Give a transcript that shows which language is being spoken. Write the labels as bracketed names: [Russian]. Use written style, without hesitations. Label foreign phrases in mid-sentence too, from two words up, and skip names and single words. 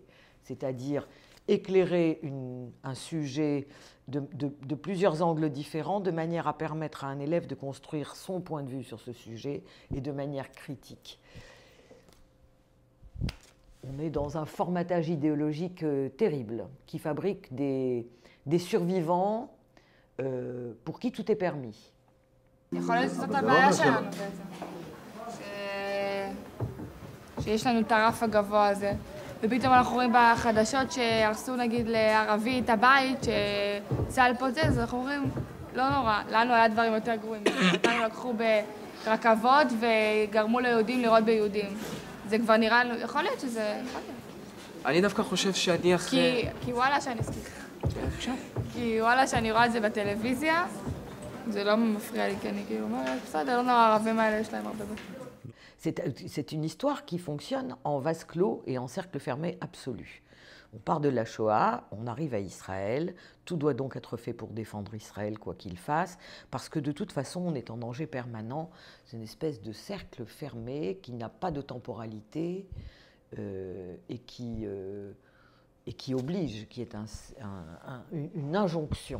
[French] C'est-à-dire éclairer un sujet de plusieurs angles différents de manière à permettre à un élève de construire son point de vue sur ce sujet et de manière critique. On est dans un formatage idéologique terrible qui fabrique des survivants pour qui tout est permis. [Hebrew] שיש לנו את הרף הגבוה הזה, ופתאום אנחנו רואים בחדשות שהרסו נגיד לערבי את הבית, שצה"ל פוצץ, אז אנחנו אומרים, לא נורא, לנו היה דברים יותר גרועים. אותנו לקחו ברכבות וגרמו ליהודים לראות ביהודים. זה כבר נראה לנו, יכול להיות שזה... אני דווקא חושב שאני אחרי... כי וואלה שאני... כי וואלה שאני רואה את זה בטלוויזיה, זה לא מפריע לי, כי אני כאילו אומרת, בסדר, לא נורא, הערבים האלה יש להם הרבה בית. [French] C'est une histoire qui fonctionne en vase clos et en cercle fermé absolu. On part de la Shoah, on arrive à Israël, tout doit donc être fait pour défendre Israël quoi qu'il fasse, parce que de toute façon on est en danger permanent, c'est une espèce de cercle fermé qui n'a pas de temporalité et qui oblige, qui est une injonction.